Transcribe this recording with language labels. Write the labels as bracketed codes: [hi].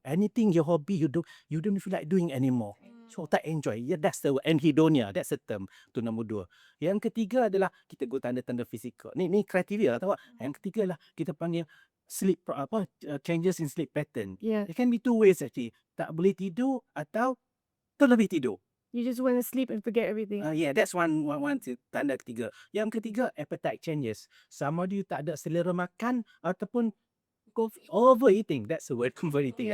[en] Anything your hobby you don't feel like doing anymore. So tak enjoy. Yeah, that's the word. Anhedonia. That's the term. [ms] Tu nombor dua. Yang ketiga adalah kita guna tanda-tanda fizikal. Ni kriteria tahu tak? Yang ketiga adalah kita panggil [en] sleep changes in sleep pattern. Yeah. It can be two ways actually. [ms] Tak boleh tidur atau terlebih tidur. [en] You just want to sleep and forget everything. Yeah, that's one [ms] tanda ketiga. Yang ketiga, [en] appetite changes. [ms] Sama ada you tak ada selera makan ataupun overeating. [en] That's the word, overeating.